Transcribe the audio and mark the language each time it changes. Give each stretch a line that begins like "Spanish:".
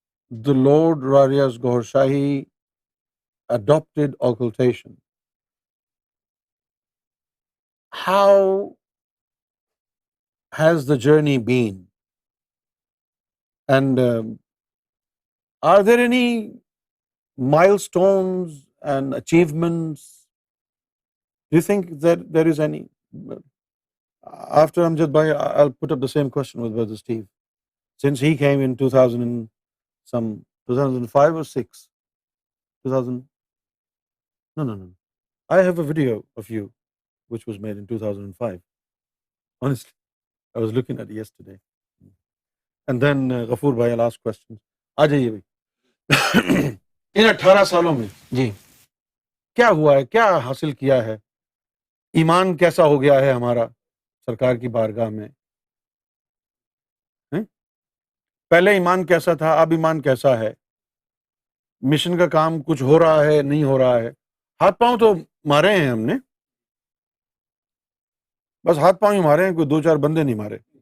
English: the Lord Raria's Gohar Shahi adopted occultation, how has the journey been? And are there any milestones and achievements? Do you think that there is any? After Amjad bhai, I'll put up the same question with Brother Steve. Since he came in 2000 and some 2005 or 6, 2000. No. I have a video of you which was made in 2005. Honestly, I was looking at it yesterday. And then Ghafoor bhai, I'll ask questions.
Urdu: آ جائیے بھائی۔ ان 18 سالوں میں جی کیا ہوا ہے، کیا حاصل کیا ہے، ایمان کیسا ہو گیا ہے ہمارا سرکار کی بارگاہ میں؟ ہیں؟ پہلے ایمان کیسا تھا، اب ایمان کیسا ہے؟ مشن کا کام کچھ ہو رہا ہے، نہیں ہو رہا ہے؟ ہاتھ پاؤں تو مارے ہیں ہم نے، بس ہاتھ پاؤں ہی مارے ہیں، کوئی 2-4 بندے نہیں مارے۔